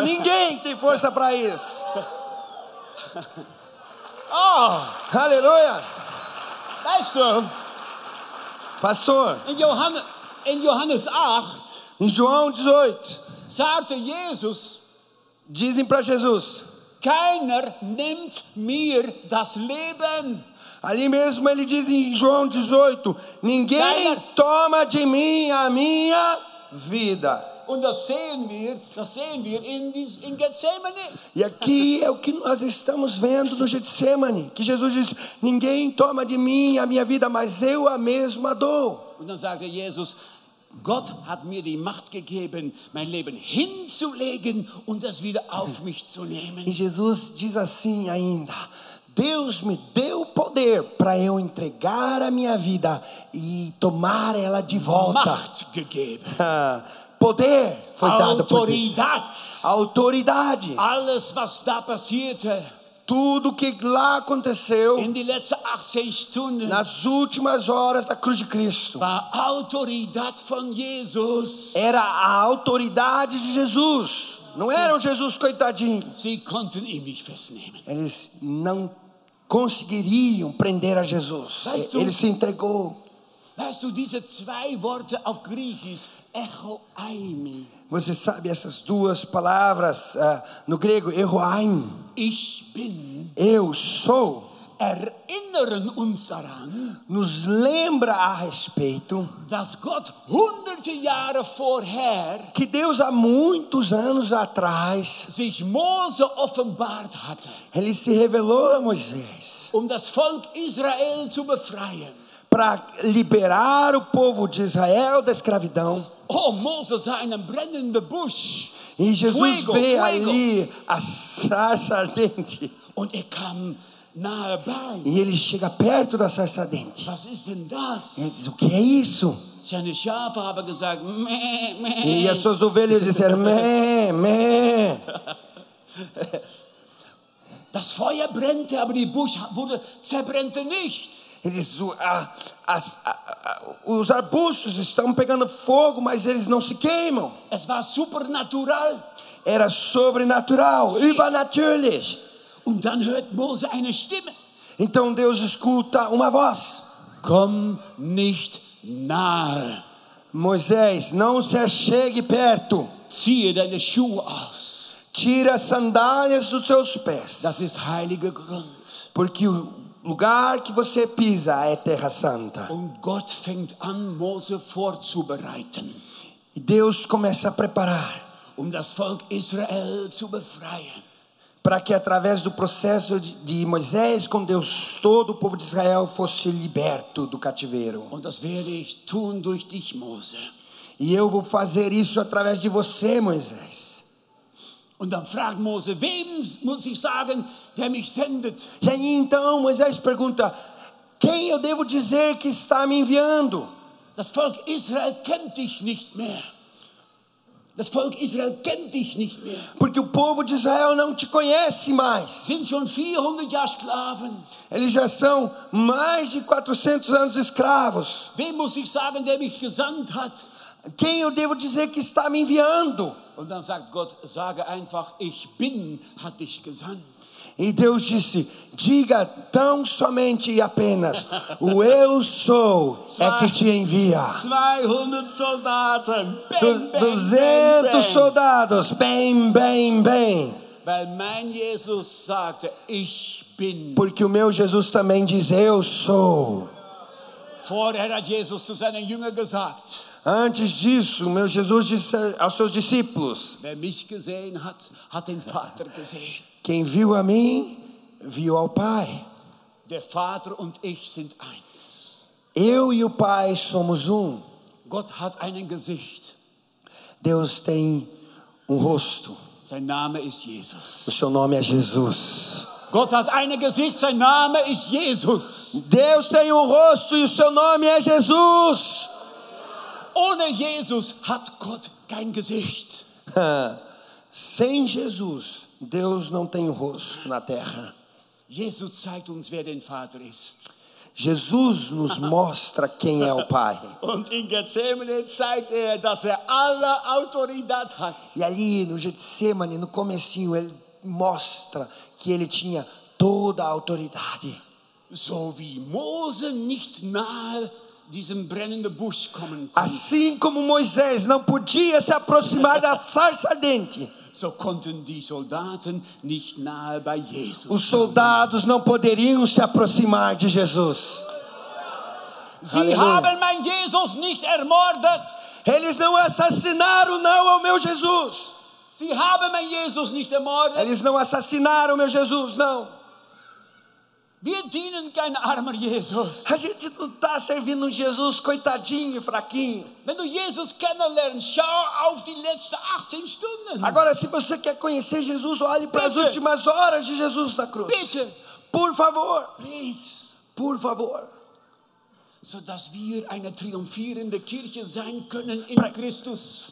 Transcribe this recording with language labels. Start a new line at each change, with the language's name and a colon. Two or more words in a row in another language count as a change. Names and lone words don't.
Portuguese: Ninguém tem força para isso. Oh, Aleluia.
German: weißt du, Pastor, in Johannes 8
Portuguese: em João 18,
German: sagte Jesus,
Portuguese: dizem para Jesus,
German: keiner nimmt mir das Leben.
Portuguese: ali mesmo ele diz em João 18, ninguém toma de mim a minha vida.
German: Und das sehen wir in Gethsemane.
Portuguese: E aqui é o que nós estamos vendo no Getsemane, que Jesus disse, ninguém toma de mim a minha vida, mas eu a mesma dou.
German: Und dann sagte Jesus, Gott hat mir die Macht gegeben, mein Leben hinzulegen und es wieder auf mich zu nehmen.
Portuguese: E Jesus diz assim ainda, Deus me deu poder para eu entregar a minha vida e tomar ela de volta.
German: Macht gegeben.
Portuguese: Poder foi dado por Deus. Autoridade.
German: Alles, was da passierte,
Portuguese: tudo que lá aconteceu
German: in die letzten 18 Stunden,
Portuguese: nas últimas horas da cruz de Cristo,
German: war Autorität von Jesus.
Portuguese: Era a autoridade de Jesus. Não era um Jesus coitadinho.
German: Sie konnten ihn nicht festnehmen.
Portuguese: Eles não conseguiriam prender a Jesus. Ele se entregou.
German: Weißt du, diese zwei Worte auf Griechisch,
Greek: ἐγώ εἰμι.
Portuguese: Você sabe essas duas palavras no grego, echoaim.
German: Ich bin.
Portuguese: Eu sou.
German: Erinnern uns daran,
Portuguese: nos lembra a respeito,
German: dass Gott hunderte Jahre vorher,
Portuguese: que Deus há muitos anos atrás,
German: sich Mose offenbart hatte,
Portuguese: ele se revelou a Moisés,
German: das Volk Israel zu befreien.
Portuguese: Para liberar o povo de Israel da escravidão.
German: Oh, Mose sah einen brennenden Busch.
Portuguese: E Jesus vê Fuego. ali a sarça ardente.
German: Und kam nahe bei.
Portuguese: E ele chega perto da sarça ardente.
German: Was ist denn das?
Portuguese: E ele diz, o que é isso?
German: Seine Schafe haben gesagt, meh, meh.
Portuguese: E as suas ovelhas disseram, meh, meh.
German: Das Feuer brennte, aber die Busch zerbrennte nicht.
Portuguese: Ele diz, os arbustos estão pegando fogo, mas eles não se queimam.
German: Es war supernatural.
Portuguese: Era sobrenatural,
German: übernatürlich. Und dann hört Mose eine Stimme.
Portuguese: Então Deus escuta uma voz.
German: Komm nicht nahe.
Portuguese: Moisés, não se achegue perto.
German: Ziehe deine Schuhe aus.
Portuguese: Tira as sandálias dos teus pés.
German: Das ist heiliger Grund.
Portuguese: Porque o lugar que você pisa é terra santa.
German: Und Gott fängt an, Mose vorzubereiten.
Portuguese: E Deus começa a preparar.
German: Das Volk Israel zu befreien.
Portuguese: Para que através do processo de Moisés com Deus, todo o povo de Israel fosse liberto do cativeiro.
German: Und das werde ich tun durch dich, Mose.
Portuguese: E eu vou fazer isso através de você, Moisés.
German: Und dann fragt Mose, wem muss ich sagen, der mich sendet?
Portuguese: E aí então Moisés pergunta, quem eu devo dizer que está me enviando?
German: Das Volk Israel kennt dich nicht mehr. Das Volk Israel kennt dich nicht mehr.
Portuguese: Porque o povo de Israel não te conhece mais.
German: Sind schon 400 Jahre Sklaven.
Portuguese: Eles já são mais de 400 anos escravos.
German: Wem muss ich sagen, der mich gesandt hat?
Portuguese: Quem eu devo dizer que está me enviando?
German: Und dann sagt Gott, sage einfach, ich bin, hat dich gesandt.
Portuguese: E Deus disse, diga tão somente e apenas, o eu sou é que te envia.
German: 200 Soldaten.
Portuguese: 200 soldados, bem, bem, bem.
German: Weil mein Jesus sagte, ich bin.
Portuguese: Porque o meu Jesus também diz, eu sou.
German: Vorher hat Jesus zu seinen Jüngern gesagt,
Portuguese: Antes disso, o meu Jesus disse aos seus discípulos,
German: wer mich gesehen hat, hat den Vater gesehen.
Portuguese: quem viu a mim, viu ao Pai.
German: Der Vater und ich sind eins.
Portuguese: Eu e o Pai somos um.
German: Gott hat ein Gesicht.
Portuguese: Deus tem um rosto.
German: Sein Name ist
Portuguese: O Jesus. seu nome é Jesus.
German: Gott hat ein Gesicht, sein Name ist Jesus.
Portuguese: Deus tem um rosto e o seu nome é Jesus.
German: Ohne Jesus hat Gott kein Gesicht.
Portuguese: Sem Jesus, Deus não tem um rosto na terra.
German: Jesus zeigt uns, wer den Vater ist.
Portuguese: Jesus nos mostra quem é o Pai.
German: Und in Gethsemane zeigt dass alle Autorität hat.
Portuguese: E ali no Getsemane, no comecinho, ele mostra que ele tinha toda a autoridade.
German: So wie Mose nicht nahe diesem brennenden Busch kommen konnte,
Portuguese: Assim como Moisés não podia se aproximar da sarça ardente,
German: so konnten die Soldaten nicht nahe bei Jesus.
Portuguese: os soldados não poderiam se aproximar de Jesus.
German: Sie Halleluja. haben mein Jesus nicht ermordet.
Portuguese: Eles não assassinaram não ao meu Jesus.
German: Sie haben mein Jesus nicht ermordet.
Portuguese: Eles não assassinaram o meu Jesus, não.
German: Wir dienen kein armer Jesus.
Portuguese: A gente não está servindo um Jesus coitadinho, fraquinho.
German: Wenn du Jesus kennenlernst, schau auf die letzten 18 Stunden.
Portuguese: Agora, se você quer conhecer Jesus, olhe para as
German: Bitte.
Portuguese: últimas horas de Jesus na cruz.
German: Bitte.
Portuguese: Por favor, Please. por favor.
German: Sodass wir eine triumphierende Kirche sein können in Christus.